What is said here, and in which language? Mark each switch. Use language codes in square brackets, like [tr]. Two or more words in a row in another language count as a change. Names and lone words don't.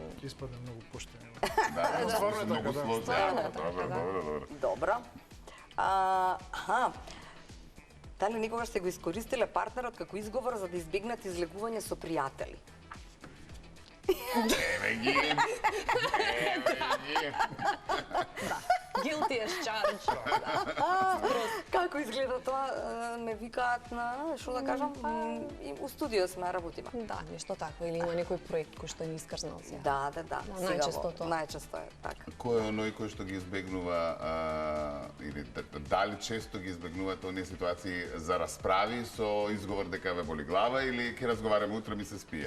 [mk] Испадне многу поштен. Да, стварно е многу така, да. сложно. Добро. Добро. Дали никогаш се го искористиле партнерот како изговор за да избегнат излегување со пријатели? Еве ги. [en] Guilty as charged. [mk] Како изгледа тоа? Ме викаат на, што да кажам, у студио сме работиме. Да, нешто такво, или има некој проект кој што е искрзнал се. Да. Најчесто тоа. Најчесто е така. Кој е оној кој што ги избегнува или дали често ги избегнувате оние ситуации за расправи со изговор дека ве боли глава или ќе разговараме утре ми се спие?